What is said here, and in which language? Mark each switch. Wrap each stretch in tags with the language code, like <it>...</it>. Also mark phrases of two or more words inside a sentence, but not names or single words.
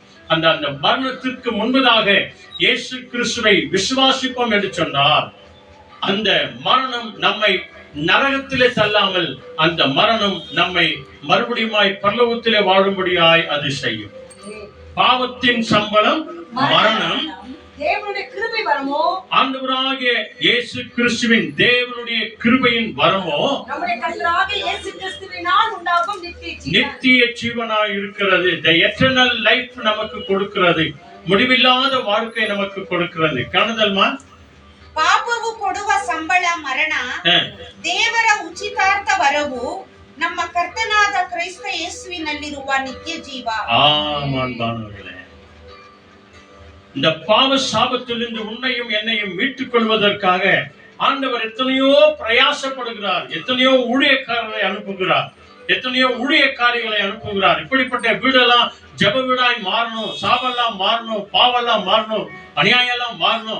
<ta>அந்த மரணத்திற்கு முன்பதாக இயேசு கிறிஸ்துவை விசுவாசிப்போம் என்று சொன்னார், அந்த மரணம் நம்மை நரகத்திலே தள்ளாமல் அந்த மரணம் நம்மை மறுபடியுமாய் பரலோகத்திலே வாழும்படியாய் அது செய்யும். பாவத்தின் சம்பளம் மரணம். தேவனுடைய கிருபை வரமோ, ஆண்டவராகிய இயேசு கிறிஸ்துவின் தேவனுடைய கிருபையின் வரமோ நம்முடைய கர்த்தராகிய இயேசு கிறிஸ்துவினால் உண்டாகும் நித்திய ஜீவனாய் இருக்கிறது.</ta> <en>the eternal life</en> <ta>நமக்கு கொடுக்கிறது. முடிவில்லாத வாழ்க்கை நமக்கு கொடுக்கிறது. காணுதல்மா</ta> <kn>ಪಾಪವು ಕೊಡುವ ಸಂಬಳ ಮರಣ, ದೇವರ ಉಚಿತಾರ್ಥ ವರವು ನಮ್ಮ ಕರ್ತನಾದ ಕ್ರಿಸ್ತ ಯೇಸುವಿನಲ್ಲಿರುವ ನಿತ್ಯ ಜೀವ.</kn> <ta>ஆமான்பானவர்களே, இந்த பாவ சாபத்திலிருந்து உன்னையும் என்னையும் மீட்டுக் கொள்வதற்காக ஆண்டவர் எத்தனையோ பிரயாசப்படுகிறார், எத்தனையோ ஊழியக்காரரை அனுப்புகிறார், எத்தனையோ ஊழியக்காரிகளை அனுப்புகிறார். இப்படிப்பட்ட வீடெல்லாம் ஜெப வீடாய் மாறணும், சாவெல்லாம் மாறணும், பாவெல்லாம் மாறணும், அநியாயம் எல்லாம் மாறணும்.</ta>